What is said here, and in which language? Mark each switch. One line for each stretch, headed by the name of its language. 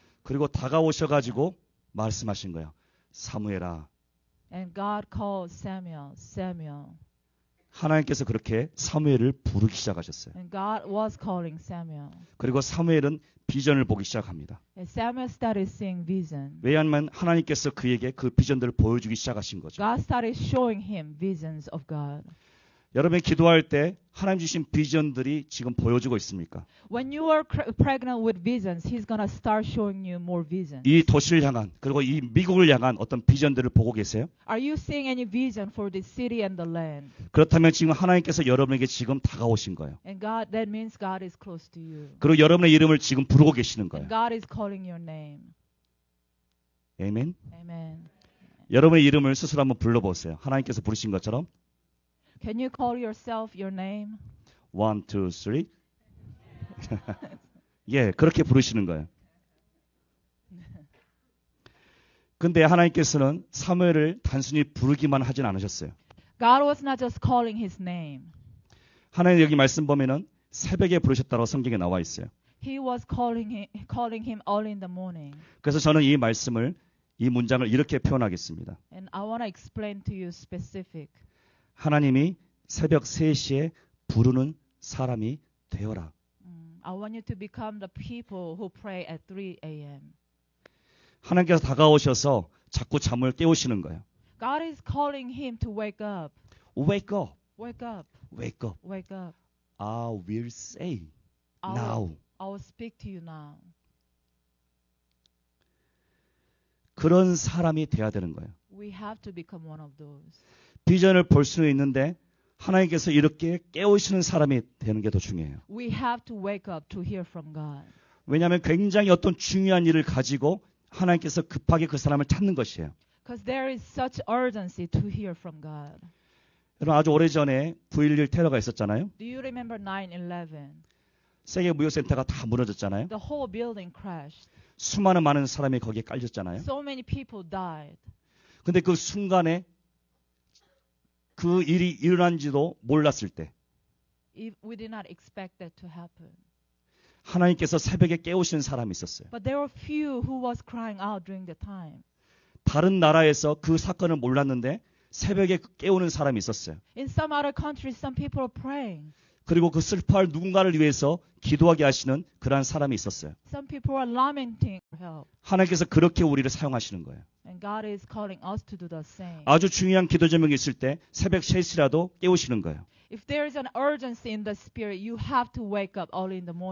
Korean: 그리고 다가오셔가지고 말씀하신 거예요. 사무엘아.
English: And God called Samuel, Samuel.
Korean: 하나님께서 그렇게 사무엘을 부르기 시작하셨어요.
English: And God was calling Samuel.
Korean: 그리고 사무엘은 비전을 보기 시작합니다.
English: And Samuel started seeing vision.
Korean: 왜냐하면 하나님께서 그에게 그 비전들을 보여주기 시작하신 거죠.
English: God started showing him visions of God.
Korean: 여러분이 기도할 때 하나님 주신 비전들이 지금 보여주고 있습니까?
English: When you are pregnant with visions, He's going to start showing you more visions.
Korean: 이 도시를 향한 그리고 이 미국을 향한 어떤 비전들을 보고 계세요?
English: Are you seeing any vision for the city and the land?
Korean: 그렇다면 지금 하나님께서 여러분에게 지금 다가오신 거예요.
English: And God, that means God is close to you.
Korean: 그리고 여러분의 이름을 지금 부르고 계시는 거예요.
English: And God is calling your name.
Korean: 아멘.
English: Amen.
Korean: 여러분의 이름을 스스로 한번 불러보세요. 하나님께서 부르신 것처럼
English: Can you call yourself your name?
Korean: 1, 2, 3 예, 그렇게 부르시는 거예요. 근데 하나님께서는 사무엘을 단순히 부르기만 하진 않으셨어요.
English: God was not just calling his name.
Korean: 하나님 여기 말씀 보면은 새벽에 부르셨다고 성경에 나와 있어요.
English: He was calling him early in the morning.
Korean: 그래서 저는 이 말씀을 이 문장을 이렇게 표현하겠습니다.
English: And I want to explain to you specific.
Korean: 하나님이 새벽 3시에 부르는 사람이 되어라.
English: I want you to become the people who pray at 3 a.m.
Korean: 하나님께서 다가오셔서 자꾸 잠을 깨우시는 거예요.
English: God is calling him to wake up. Wake up, Wake up. wake up. Wake up. I will say I now. will speak to you now.
Korean: 그런 사람이 돼야 되는 거예요.
English: We have to become one of those.
Korean: 비전을 볼 수는 있는데 하나님께서 이렇게 깨우시는 사람이 되는 게 더 중요해요.
English: We have to wake up to hear from God.
Korean: 왜냐하면 굉장히 어떤 중요한 일을 가지고 하나님께서 급하게 그 사람을 찾는 것이에요.
English: Because there is such urgency to hear from God.
Korean: 여러분 아주 오래전에 9.11 테러가 있었잖아요.
English: Do you remember 9/11.
Korean: 세계 무역센터가 다 무너졌잖아요.
English: The whole building crashed.
Korean: 수많은 많은 사람이 거기에 깔렸잖아요.
English: So many people died.
Korean: 근데 그 순간에 그 일이 일어난지도 몰랐을 때
English: We did not expect that to happen.
Korean: 하나님께서 새벽에 깨우시는 사람이 있었어요.
English: But there were few who was crying out during the time.
Korean: 다른 나라에서 그 사건을 몰랐는데 새벽에 깨우는 사람이 있었어요.
English: In some other countries, some people are praying.
Korean: 그리고 그 슬퍼할 누군가를 위해서 기도하게 하시는 그러한 사람이 있었어요.
English: Some people are lamenting for help.
Korean: 하나님께서 그렇게 우리를 사용하시는 거예요.
English: And God is calling us to do the same.
Korean: 아주 중요한 기도 제목이 있을 때 새벽 3시라도 깨우시는 거예요.
English: If there is an urgency in the spirit, you have to wake up early in the morning.